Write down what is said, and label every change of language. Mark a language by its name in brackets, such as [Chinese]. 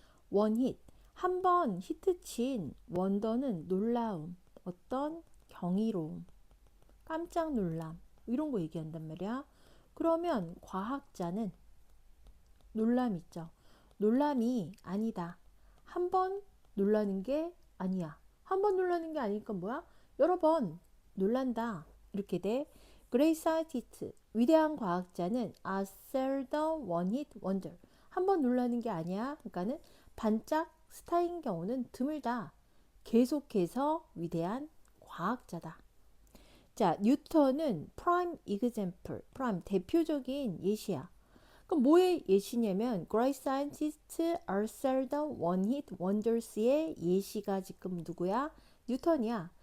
[Korean] 원힛, 한 번 히트친 원더는 놀라움, 어떤 경이로움, 깜짝 놀람 이런 거 얘기한단 말이야. 그러면 과학자는 놀람 있죠. 놀람이 아니다. 한 번 놀라는 게 아니야. 한 번 놀라는 게 아니니까 뭐야? 여러 번 놀란다. 이렇게 돼. [English] Great scientist, [Korean] 위대한 과학자는 [English] are seldom one hit wonder. [Korean] 한 번 놀라는 게 아니야. 그러니까는 반짝 스타인 경우는 드물다. 계속해서 위대한 과학자다. 자, 뉴턴은 prime example, prime 대표적인 예시야. 그럼 뭐의 예시냐면 [English] Great Scientists are seldom one-hit wonders [Korean] 의 예시가 지금 누구야? 뉴턴이야.